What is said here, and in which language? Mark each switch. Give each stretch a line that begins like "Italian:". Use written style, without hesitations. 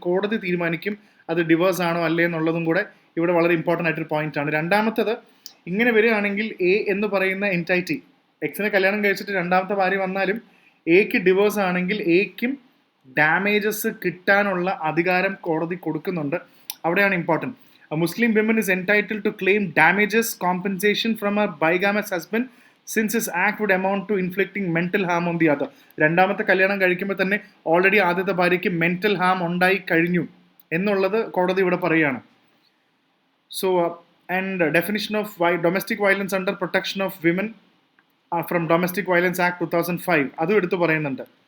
Malayalam: കോടതി തീരുമാനിക്കും അത് ഡിവോഴ്സ് ആണോ അല്ലേ എന്നുള്ളതും കൂടെ ഇവിടെ വളരെ ഇമ്പോർട്ടൻ്റ് ആയിട്ടൊരു പോയിന്റ് ആണ്. രണ്ടാമത്തത്, ഇങ്ങനെ വരികയാണെങ്കിൽ എ എന്ന് പറയുന്ന എൻറ്റൈറ്റി, എക്സിനെ കല്യാണം കഴിച്ചിട്ട് രണ്ടാമത്തെ ഭാര്യ വന്നാലും എക്ക് ഡിവോഴ്സ് ആണെങ്കിൽ എക്കും ഡാമേജസ് കിട്ടാനുള്ള അധികാരം കോടതി കൊടുക്കുന്നുണ്ട്. അവിടെയാണ് important.
English: A Muslim woman is entitled to claim damages compensation from her bigamous husband since his act would amount to inflicting mental harm on the other.
Malayalam: രണ്ടാമത്തെ കല്യാണം കഴിക്കുമ്പോൾ തന്നെ ഓൾറെഡി ആദ്യത്തെ ഭാര്യയ്ക്ക് മെന്റൽ ഹാം ഉണ്ടായി കഴിഞ്ഞു എന്നുള്ളത് കോടതി ഇവിടെ പറയുകയാണ്.
English: so and definition of domestic violence under protection of women from domestic violence act 2005
Malayalam: അതും എടുത്ത് പറയുന്നുണ്ട്.